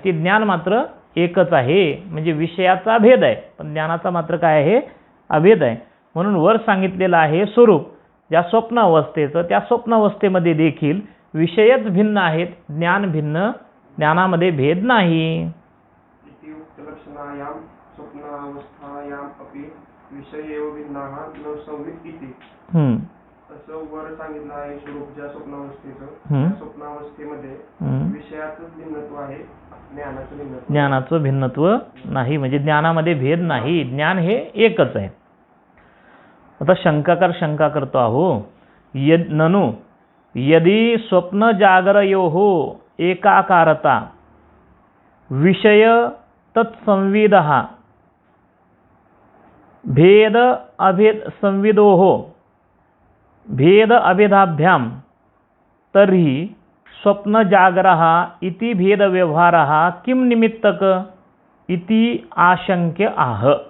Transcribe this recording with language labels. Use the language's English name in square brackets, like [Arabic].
[Marathi] ते ज्ञान मात्र एकच आहे. म्हणजे विषयाचा भेद आहे पण ज्ञानाचा मात्र काय आहे, अभेद आहे. म्हणून वर सांगितलेलं आहे स्वरूप ज्या स्वप्न अवस्थेचं, त्या स्वप्न अवस्थेमध्ये देखील विषयच भिन्न आहेत, ज्ञान भिन्न, ज्ञानामध्ये भेद नाही. [Sanskrit] इति उक्त विलक्षणायां स्वप्नावस्थायाम् अपि विषय एव भिन्नाः न संवित् इति. [Marathi] असं वर सांगितलं आहे स्वरूप ज्या स्वप्नावस्थेचं, त्या स्वप्नावस्थेमध्ये विषयाचंच भिन्नत्व आहे, ज्ञानाचं भिन्नत्व. ज्ञानाचं भिन्नत्व नाही, म्हणजे ज्ञानामध्ये भेद नाही, ज्ञान हे एकच आहे. आता शंका करतो आहो. [Sanskrit] ननु यदि स्वप्न जागरयोः एकाकारता विषय तत्संविदः भेद अभेद संविदोः भेद अभेदाभ्यां तर्हि स्वप्न जागरः इति भेद व्यवहारः किं निमित्तक इति आशंक्य आह.